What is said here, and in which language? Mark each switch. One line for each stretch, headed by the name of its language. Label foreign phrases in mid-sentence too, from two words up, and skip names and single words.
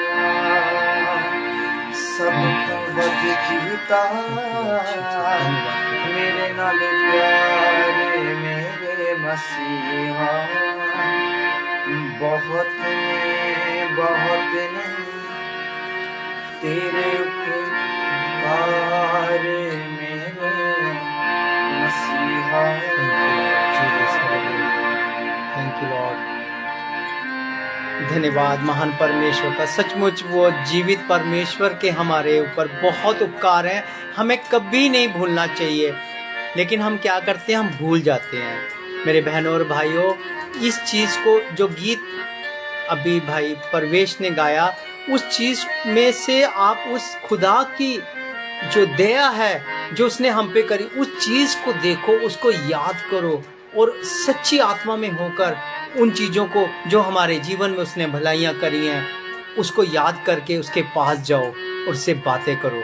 Punjabi: ਸਭ ਤੋ ਵਧ ਕੀਤਾ ਮੇਰੇ ਨਾਲ ਪਿਆਰ ਮੇਰੇ ਮਸੀਹਾ। ਬਹੁਤ ਨੇ ਤੇਰੇ ਉਪਕਾਰ ਮੇਰੇ ਮਸੀਹਾ।
English: Thank you Lord.
Hindi: धन्यवाद महान परमेश्वर का। सचमुच वो जीवित परमेश्वर के हमारे ऊपर बहुत उपकार हैं, हमें कभी नहीं भूलना चाहिए। लेकिन हम क्या करते हैं, हम भूल जाते हैं। मेरे बहनों और भाइयों, इस चीज़ को जो गीत अभी भाई परवेश ने गाया, उस चीज़ में से आप उस खुदा की जो दया है जो उसने हम पे करी, उस चीज़ को देखो, उसको याद करो और सच्ची आत्मा में होकर उन चीज़ों को जो हमारे जीवन में उसने भलाइयाँ करी हैं उसको याद करके उसके पास जाओ और उससे बातें करो।